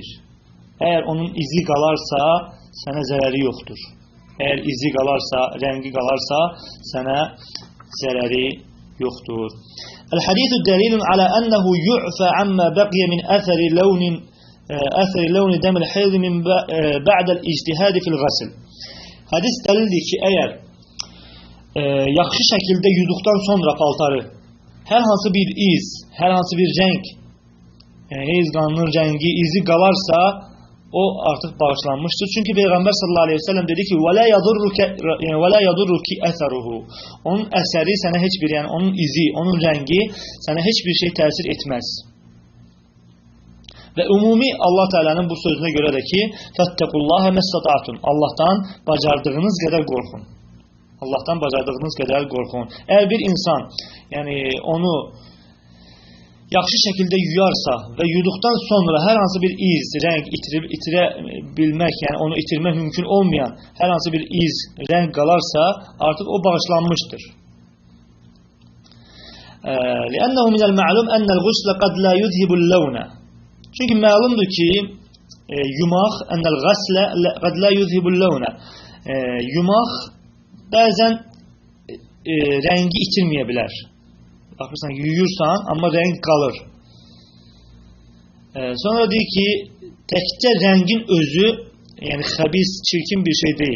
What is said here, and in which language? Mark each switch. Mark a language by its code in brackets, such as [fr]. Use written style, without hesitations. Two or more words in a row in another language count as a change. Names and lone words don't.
[az] Eğer onun izi qalarsa, sənə zərəri yoxdur. Eğer izi qalarsa, rəngi qalarsa, sənə zərəri yoxdur. [ar] الحديث دليل على أنه يعفى عما بقي من أثر لون دم الحيض من بعد الاجتهاد في الغسل. [az] Hadis dəlildir ki, əgər yaxşı şəkildə yuduqdan sonra paltarı hər hansı bir iz, hər hansı bir rəng, heyz qanının rəngi, izi qalarsa, o artıq bağışlanmışdır. Çünki Peyğəmbər [ar] صلى الله عليه وسلم [az] dedi ki, [ar] وَلَا يَضُرُّكِ أَثَرُهُ. [az] Onun əsəri sənə heç bir, yəni onun izi, onun rəngi sənə heç bir şey təsir etməz. Və ümumi Allah Teala'nın bu sözünə görə də ki, [ar] فَاتَّقُوا اللّٰهَ مَسْتَطَعْتُمْ. [az] Allahdan bacardığınız qədər qorxun. Allahdan bacardığınız qədər qorxun. Əgər bir insan, yəni onu yaxşı şəkildə yuyarsa və yuduqdan sonra hər hansı bir iz, rəng itirə bilmək, yəni onu itirmək mümkün olmayan hər hansı bir iz, rəng qalarsa, artıq o bağışlanmışdır. [ar] لِأَنَّهُ مِنَ الْمَعْلُمْ أَنَّ الْغُسْلَ قَدْ لَا يُذْهِبُ اللَّوْنَ. [az] Çünki məlumdur ki, yumaq [ar] أَنَّ الْغَسْلَ قَدْ لَا يُذْهِبُ اللَّوْنَ. [az] Yumaq bəzən rəngi itirməyə bilər. Baxırsan, yuyursan, amma rəng qalır. Sonra deyir ki, təkcə rəngin özü, yəni xəbis, çirkin bir şey deyil.